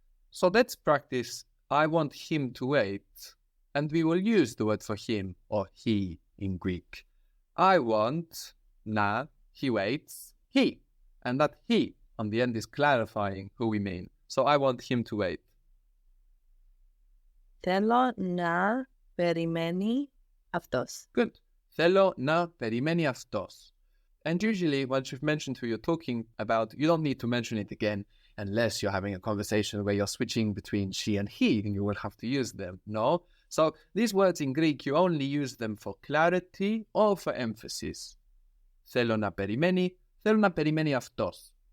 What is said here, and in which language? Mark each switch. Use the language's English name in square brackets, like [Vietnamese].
[English] So let's practice I want him to wait, and we will use the word for him or he in Greek. I want να, he waits, he. And that he on the end is clarifying who we mean. So I want him to wait. [Greek] Θέλω να περιμένει αυτός. [English] Good. [Greek] Θέλω να περιμένει αυτός. [English] And usually, once you've mentioned who you're talking about, you don't need to mention it again unless you're having a conversation where you're switching between she and he, and you will have to use them. No? So these words in Greek, you only use them for clarity or for emphasis. [Greek] Θέλω να περιμένει αυτός.